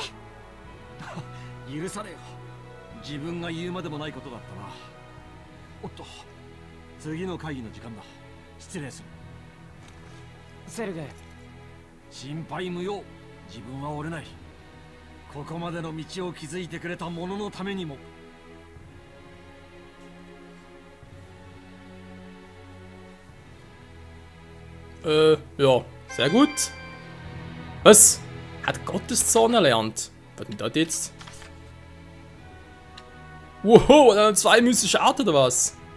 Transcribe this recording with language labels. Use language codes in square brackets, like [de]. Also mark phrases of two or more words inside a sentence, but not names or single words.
[ja] 許されよ、自分が言うまでもないことだったな。おっと、次の会議の時間だ。失礼する。セルゲイ、心配無用。自分は折れない。ここまでの道を築いてくれた者のためにも。 [de] Ja, sehr gut. Was? Hat Gotteszorn erlernt? Was denn das jetzt? Wow, dann 2 mystische Arten oder was?